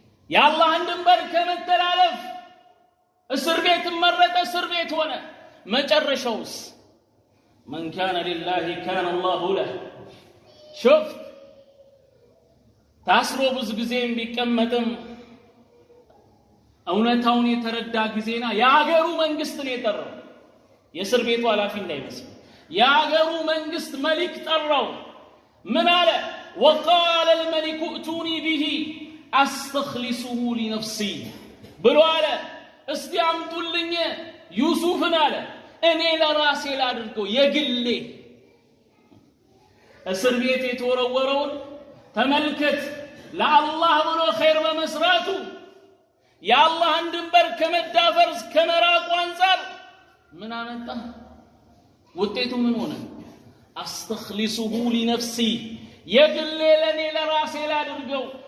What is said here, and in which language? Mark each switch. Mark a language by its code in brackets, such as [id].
[am] የአላህን ድንበር ከመተላለፍ እስር ቤትን መረጠ። እስር ቤት ሆነ። መጨረሻውስ [ar] من كان لله كان الله له። [am] شوف ታስሮ ብዙ ጊዜም ቢቀመጥም እውነታውን የተረዳ ጊዜና የአገሩ መንግስት ነው የጠራው። የእስር ቤቱ ኃላፊ እንዳይመስል የአገሩ መንግስት መሊክ ጠራው። ምን አለ? [ar] وقال الملك ائتوني به استخلصه لنفسي [am] ብሎ አለ። እስቲ አምጡልኝ ዩሱፍን አለ እኔ ለራሴ ላድርገው የግሌ እስር ቤት የተወረወረውን ተመልከት ለአላህ ብሎ ኸይር በመስራቱ የአላህን ድንበር ከመዳፈር ከመራቁ አንፃር ምን አመጣ ውጤቱ ምን ሆነ [ar] አስተኽሊሱሁ ሊነፍሲ [am] የግሌ ለኔ ለራሴ ላድርገው